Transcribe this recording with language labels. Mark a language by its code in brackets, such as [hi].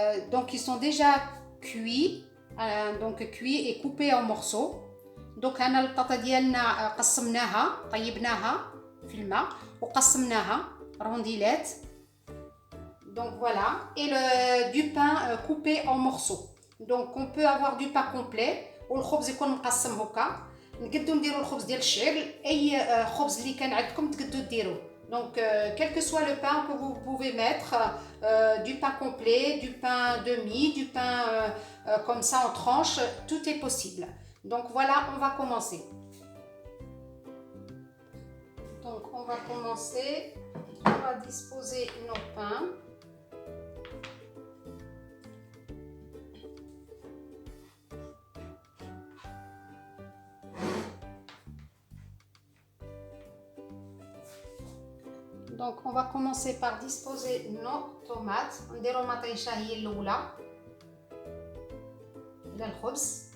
[fr] Donc ils sont déjà cuits. Donc cuit et coupé en morceaux. [ar] Donc هنا البطاطا ديالنا قسمناها طيبناها في الماء وقسمناها رونديلات. [fr] Donc voilà, et du pain coupé en morceaux. Donc on peut avoir du pain complet [ar] والخبز يكون مقسم هكا. نقدروا نديروا الخبز ديال الشعير، اي خبز اللي كان عندكم تقدروا ديروه. [fr] Donc quel que soit le pain que vous pouvez mettre, du pain complet, du pain demi, du pain comme ça en tranches, tout est possible. Donc voilà, on va commencer. Donc on va commencer, on va disposer nos pains. Donc on va commencer par disposer nos tomates. [ar] نديرو مطيشه هي الاولى للخبز.